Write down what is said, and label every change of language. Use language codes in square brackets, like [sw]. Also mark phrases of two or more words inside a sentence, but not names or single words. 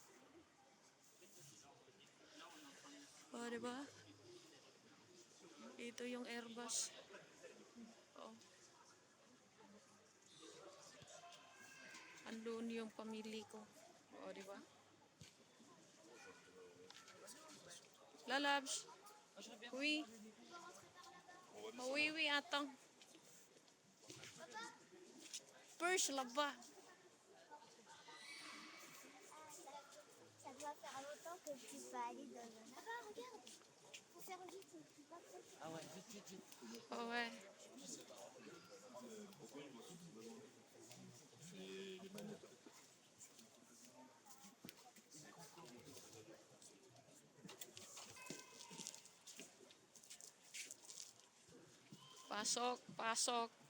[tl] Oh, diba? Ito yung Airbus. Oh. Andun yung pamili ko. Oh, diba? Lalabs. [fr] Oui. Oh, oui, oui, attends. Perche là-bas. Ça doit faire longtemps que tu vas aller dans un... Ah, regarde. Pour faire vite, tu vas faire... Ah ouais, vite, vite, vite. Oh, ouais. [tl] Pasok, pasok.